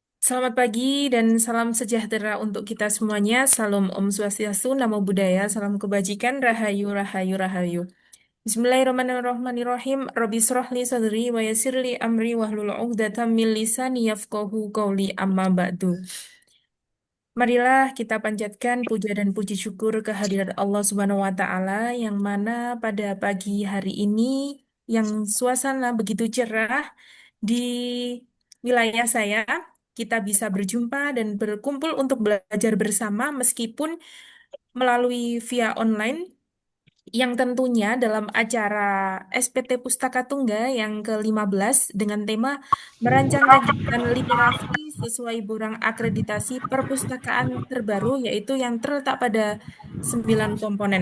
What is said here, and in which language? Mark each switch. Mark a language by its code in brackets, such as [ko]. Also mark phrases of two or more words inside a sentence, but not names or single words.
[id] Selamat pagi dan salam sejahtera untuk kita semuanya. Salam [ban] Om Swastiastu, [pi] Namo Buddhaya, [id] salam kebajikan, [jv] Rahayu, Rahayu, Rahayu. [ar] Bismillahirrahmanirrahim. رب اشرح لي صدري ويسر لي أمري واحلل عقدة من لساني يفقهوا قولي أما بعد. [id] Marilah kita panjatkan puja dan puji syukur kehadirat Allah [ar] سبحانه وتعالى [id] yang mana pada pagi hari ini yang suasana begitu cerah di wilayah saya kita bisa berjumpa dan berkumpul untuk belajar bersama meskipun melalui [en] via online [id] yang tentunya dalam acara SPT Pustaka Tunggal yang ke-15 dengan tema merancang kegiatan literasi sesuai borang akreditasi perpustakaan terbaru yaitu yang terletak pada 9 komponen.